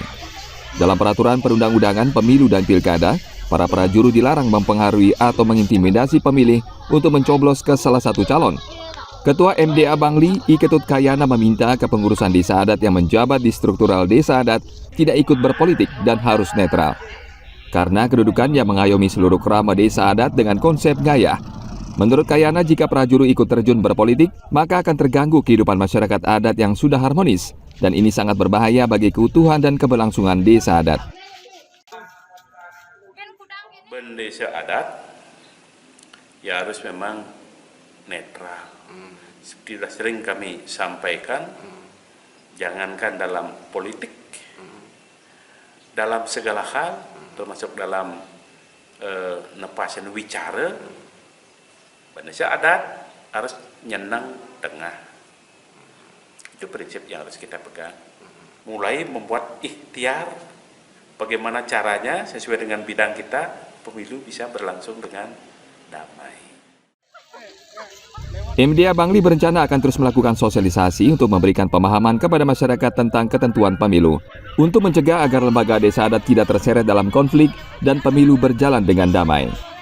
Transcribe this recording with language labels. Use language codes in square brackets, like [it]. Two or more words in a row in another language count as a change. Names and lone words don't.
[id] Dalam peraturan perundang-undangan pemilu dan pilkada, para prajuru dilarang mempengaruhi atau mengintimidasi pemilih untuk mencoblos ke salah satu calon. Ketua MDA Bangli, I Ketut Kayana meminta kepengurusan desa adat yang menjabat di struktural desa adat tidak ikut berpolitik dan harus netral. Karena kedudukannya mengayomi seluruh kerama desa adat dengan konsep ngayah. Menurut Kayana, jika prajuru ikut terjun berpolitik, maka akan terganggu kehidupan masyarakat adat yang sudah harmonis. Dan ini sangat berbahaya bagi keutuhan dan keberlangsungan desa adat. Desa adat ya harus memang netral. Seperti sudah sering kami sampaikan, jangankan dalam politik, dalam segala hal, termasuk dalam [ban] nepasan wicara, [id] desa adat harus [ban] nyenang tengah. [id] Itu prinsip yang harus kita pegang. Mulai membuat ikhtiar bagaimana caranya sesuai dengan bidang kita, pemilu bisa berlangsung dengan damai. MDA Bangli berencana akan terus melakukan sosialisasi untuk memberikan pemahaman kepada masyarakat tentang ketentuan pemilu, untuk mencegah agar lembaga desa adat tidak terseret dalam konflik dan pemilu berjalan dengan damai.